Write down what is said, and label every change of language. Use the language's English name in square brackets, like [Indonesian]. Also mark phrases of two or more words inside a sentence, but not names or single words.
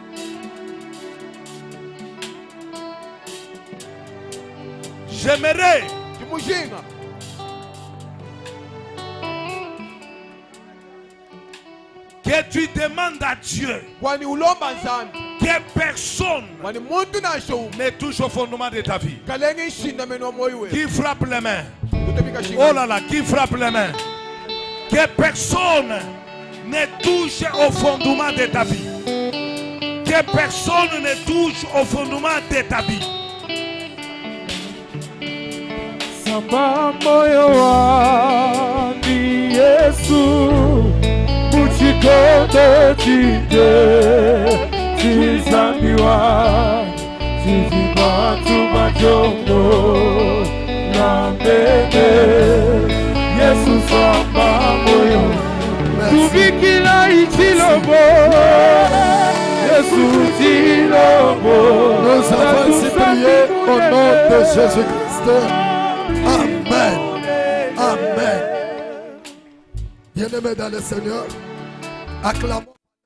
[French] J'aimerais que tu demandes à Dieu que personne ne touche au fondement de ta vie. Qui frappe les mains? Oh là là, qui frappe les mains? Que personne ne touche au fondement de ta vie. Que personne ne touche au fondement de ta vie. [Chokwe] Samba moyo wani Yesu Uchikote chide Chizambiwa Chizibatu majongo Nambege Yesu samba moyo Tubikila ichilobo Yesu chilobo. [French] Nous avons ainsi prié au nom de Jésus-Christ. Amen. Amen. Bien-aimés dans le Seigneur, acclamons.